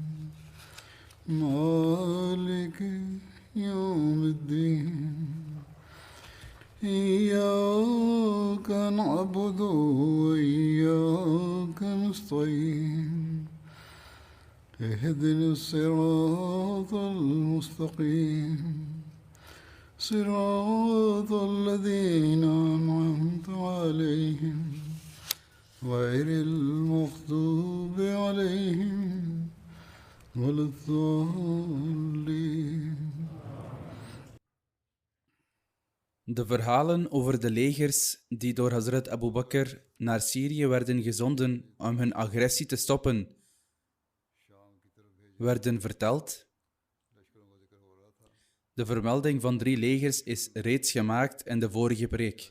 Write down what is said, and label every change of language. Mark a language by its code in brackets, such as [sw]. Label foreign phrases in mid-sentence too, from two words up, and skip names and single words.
[ar] مالك يوم الدين إياك نعبد وإياك نستعين اهدنا الصراط المستقيم صراط الذين أنعمت عليهم غير المغضوب عليهم ولا الضالين. [nl] De verhalen over de legers die door Hazrat Abu Bakr naar Syrië werden gezonden om hun agressie te stoppen, werden verteld. De vermelding van 3 legers is reeds gemaakt in de vorige preek.